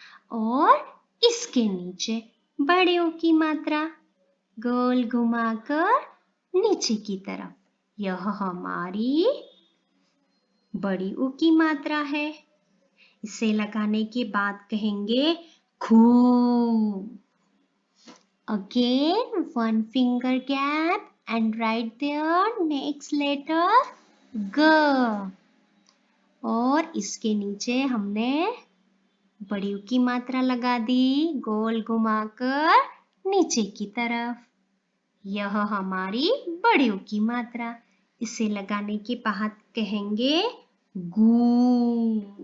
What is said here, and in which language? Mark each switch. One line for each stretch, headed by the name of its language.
Hindi: और इसके नीचे बड़े ऊ की मात्रा गोल घुमाकर नीचे की तरफ। यह हमारी बड़ी ऊ की मात्रा है। इसे लगाने के बाद कहेंगे खू।
English: Again, one finger gap and write there next letter ग।
Hindi: और इसके नीचे हमने बड़ी ऊ की मात्रा लगा दी गोल घुमाकर नीचे की तरफ। यह हमारी बड़ी ऊ की मात्रा। इसे लगाने के बाद कहेंगे गू।